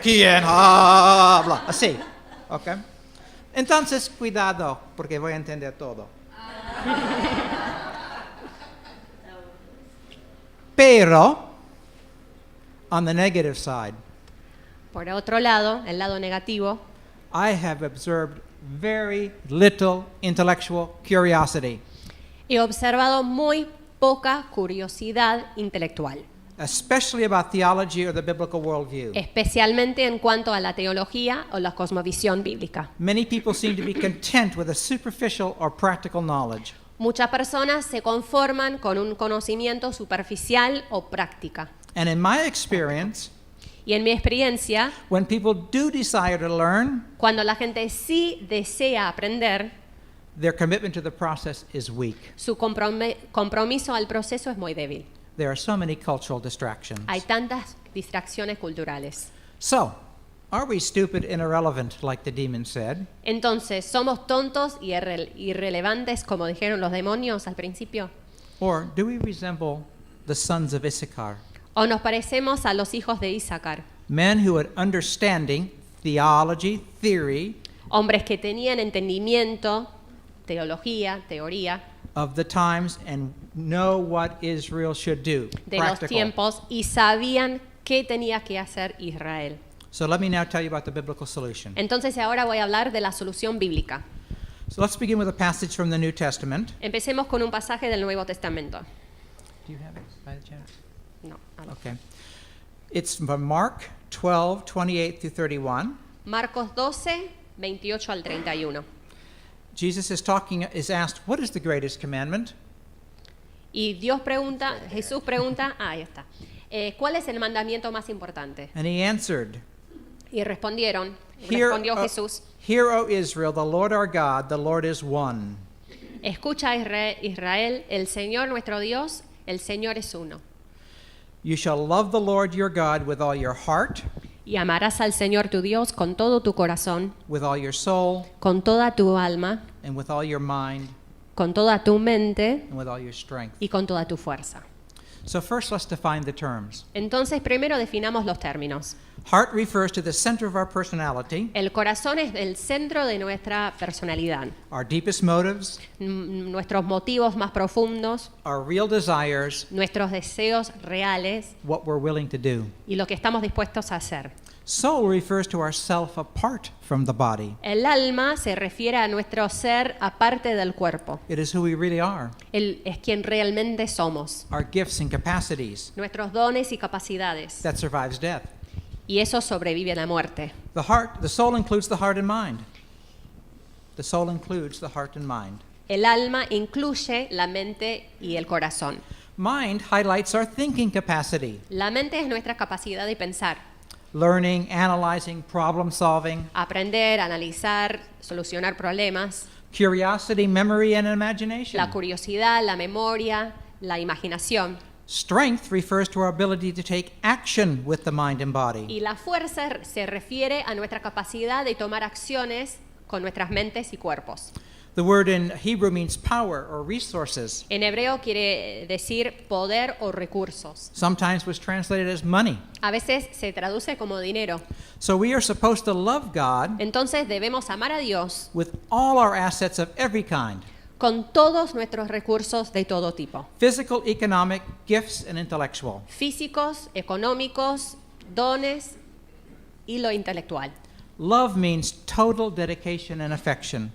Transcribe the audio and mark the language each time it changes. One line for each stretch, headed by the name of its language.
Spanish: ¿Quién habla? Así. ¿Ok? Entonces, cuidado, porque voy a entender todo.
English: Pero, on the negative side,
Spanish: Por otro lado, el lado negativo,
English: I have observed very little intellectual curiosity,
Spanish: he observado muy poca curiosidad intelectual,
English: especially about theology or the biblical worldview.
Spanish: especialmente en cuanto a la teología o la cosmovisión bíblica.
English: Many people seem to be content with a superficial or practical knowledge.
Spanish: Muchas personas se conforman con un conocimiento superficial o práctica.
English: And in my experience,
Spanish: Y en mi experiencia,
English: when people do desire to learn,
Spanish: cuando la gente sí desea aprender,
English: their commitment to the process is weak.
Spanish: su compromiso al proceso es muy débil.
English: There are so many cultural distractions.
Spanish: Hay tantas distracciones culturales.
English: So, are we stupid and irrelevant, like the demon said?
Spanish: Entonces, ¿somos tontos y irrelevantes, como dijeron los demonios al principio?
English: Or do we resemble the sons of Issachar,
Spanish: ¿O nos parecemos a los hijos de Isaacar?
English: men who had understanding, theology, theory
Spanish: Hombres que tenían entendimiento, teología, teoría
English: of the times and know what Israel should do?
Spanish: de los tiempos y sabían qué tenía que hacer Israel.
English: So let me now tell you about the biblical solution.
Spanish: Entonces ahora voy a hablar de la solución bíblica.
English: So let's begin with a passage from the New Testament.
Spanish: Empecemos con un pasaje del Nuevo Testamento.
English: Do you have it by the chance?
Spanish: No, a ver.
English: Okay. It's from Mark 12, 28 through 31.
Spanish: Marcos 12, 28 al 31.
English: Jesus is asked, what is the greatest commandment?
Spanish: Y Jesús pregunta, ahí está, ¿cuál es el mandamiento más importante?
English: And he answered,
Spanish: Y respondió O- Jesús,
English: Hear, O Israel, the Lord our God, the Lord is one.
Spanish: escucha Israel, el Señor nuestro Dios, el Señor es uno.
English: You shall love the Lord your God with all your heart,
Spanish: Y amarás al Señor tu Dios con todo tu corazón,
English: with all your soul,
Spanish: con toda tu alma,
English: and with all your mind,
Spanish: con toda tu mente
English: and with all your strength.
Spanish: y con toda tu fuerza.
English: So first let's define the terms.
Spanish: Entonces, primero definamos los términos.
English: Heart refers to the center of our personality,
Spanish: El corazón es el centro de nuestra personalidad,
English: our deepest motives,
Spanish: nuestros motivos más profundos,
English: our real desires,
Spanish: nuestros deseos reales
English: what we're willing to do.
Spanish: y lo que estamos dispuestos a hacer.
English: Soul refers to our self apart from the body.
Spanish: El alma se refiere a nuestro ser aparte del cuerpo.
English: It is who we really are,
Spanish: Él es quien realmente somos,
English: our gifts and capacities.
Spanish: nuestros dones y capacidades.
English: That survives death.
Spanish: Y eso sobrevive a la muerte.
English: The soul includes the heart and mind. The soul includes the heart and mind.
Spanish: El alma incluye la mente y el corazón.
English: Mind highlights our thinking capacity,
Spanish: La mente es nuestra capacidad de pensar,
English: learning, analyzing, problem solving,
Spanish: aprender, analizar, solucionar problemas,
English: curiosity, memory, and imagination.
Spanish: la curiosidad, la memoria, la imaginación.
English: Strength refers to our ability to take action with the mind and body.
Spanish: Y la fuerza se refiere a nuestra capacidad de tomar acciones con nuestras mentes y cuerpos.
English: The word in Hebrew means power or resources.
Spanish: En hebreo quiere decir poder o recursos.
English: Sometimes was translated as money.
Spanish: A veces se traduce como dinero.
English: So we are supposed to love God
Spanish: Entonces debemos amar a Dios
English: with all our assets of every kind.
Spanish: con todos nuestros recursos de todo tipo.
English: Physical, economic, gifts, and intellectual.
Spanish: Físicos, económicos, dones y lo intelectual.
English: Love means total dedication and affection.